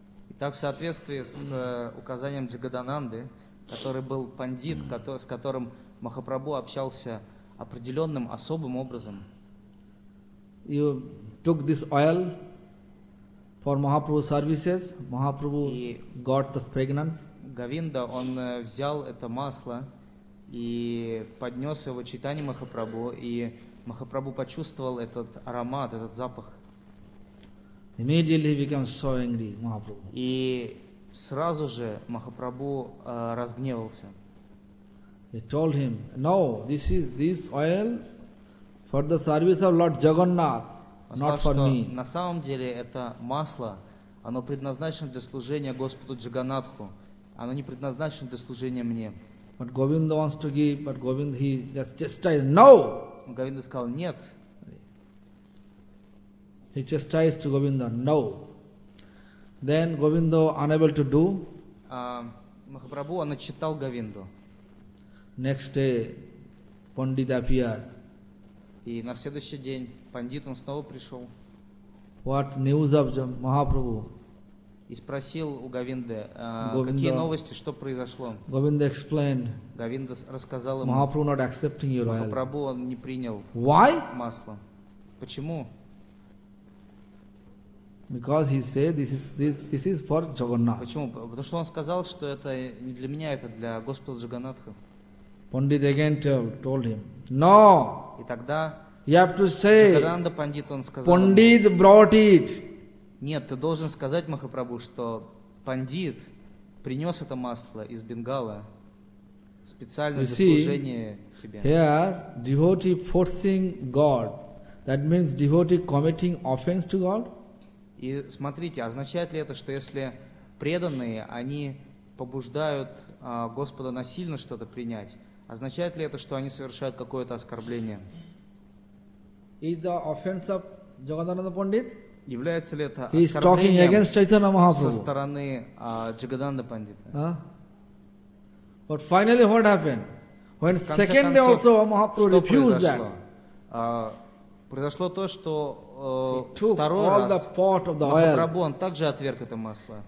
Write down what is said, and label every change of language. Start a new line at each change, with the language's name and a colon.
Russian: Итак, в соответствии с указанием Джагадананды, который был пандит, с которым Махапрабху общался определенным особым образом.
English: Took this oil for Mahaprabhu's services. Mahaprabhu got the fragrance.
Russian: Govinda, он взял это масло и поднес его Чайтанье Махапрабху, и Махапрабху почувствовал этот аромат, этот запах.
English: Immediately he became so angry, Mahaprabhu.
Russian: И сразу же Махапрабху разгневался.
English: He told him, "No, this is this oil for the service of Lord Jagannath, not for me."
Russian: На самом деле это масло, оно предназначено для служения Господу Джаганнатху. Оно не предназначено для служения мне.
English: But Govinda wants to give, but Govinda he just chastised. No.
Russian: Govinda сказал нет.
English: He chastised to Govinda. No. Then Govinda unable to do.
Russian: Махапрабху он отчитал Говинду.
English: Next day, Pandit appeared.
Russian: И на следующий день Пандит он снова пришел.
English: What news of Mahaprabhu?
Russian: И спросил у Говинды, Govinda, какие новости, что произошло.
English: Govinda explained.
Russian: Говинда рассказал ему.
English: Mahaprabhu not accepting your oil.
Russian: Махапрабху он не принял.
English: Why?
Russian: Масло. Почему?
English: Because he said this is for Jagannath.
Russian: Почему? Потому что он сказал, что это не для меня, это для Господа Джаганнатха.
English: Pandit again told him, no.
Russian: И тогда.
English: You have to say.
Russian: Джагананда Пандит он сказал.
English: Pandit brought it.
Russian: Нет, ты должен сказать Махапрабху, что Пандит принес это масло из Бенгала специально для служения тебе.
English: Here devotee forcing God. That means devotee committing offense to God.
Russian: И смотрите, означает ли это, что если преданные, они побуждают Господа насильно что-то принять, означает ли это, что они совершают какое-то оскорбление?
English: Is the offense of Jagannatha Pandit?
Russian: Является ли это
English: He
Russian: оскорблением со стороны Джагананда Пандита?
English: But finally what happened? When second day also Mahaprabhu refused that.
Russian: Произошло то, что второй раз Махапрабху он также отверг это масло.